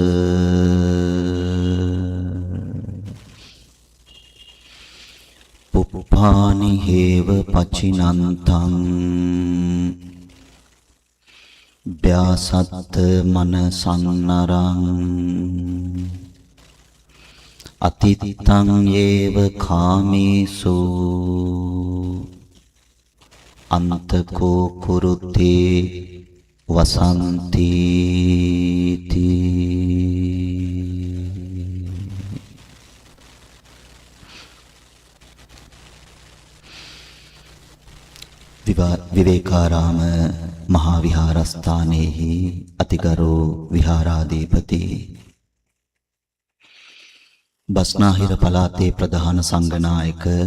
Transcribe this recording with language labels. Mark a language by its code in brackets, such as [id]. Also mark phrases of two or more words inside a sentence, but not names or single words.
[pi] පුප්පානි හේව පචිනන්තං ව්‍යාසත්ත මනසන්නරං අතිත්තං යේව කාමේසු අන්තකෝ කුරුතේ වසන්ති [si] විවේකාරාම මහා විහාරස්ථානයේහි අතිගරු විහාරාධිපති බස්නාහිර පළාතේ ප්‍රධාන සංඝනායක